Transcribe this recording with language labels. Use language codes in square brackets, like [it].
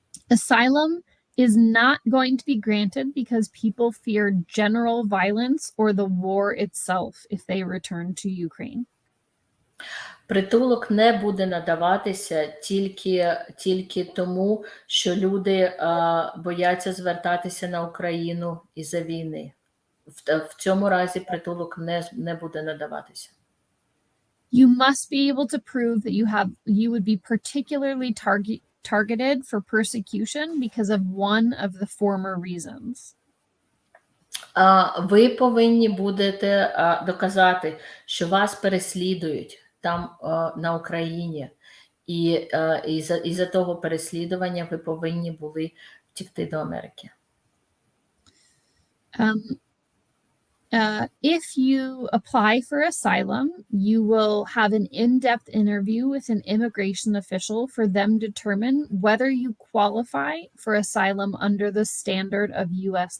[en] Asylum is not going to be granted because people fear general violence or the war itself if they return to Ukraine. [uk] Притулок не буде надаватися тільки тому, що люди бояться звертатися на Україну із-за війни. В цьому разі притулок не буде надаватися. [en] You must be able to prove that you would be particularly targeted for persecution because of one of the former reasons. [uk] Ви повинні будете доказати, що вас переслідують там на Україні, і із-за того переслідування ви повинні були втекти до Америки. [en] If you apply for asylum, you will have an in-depth interview with an immigration official for them to determine whether you qualify for asylum under the standard of U.S.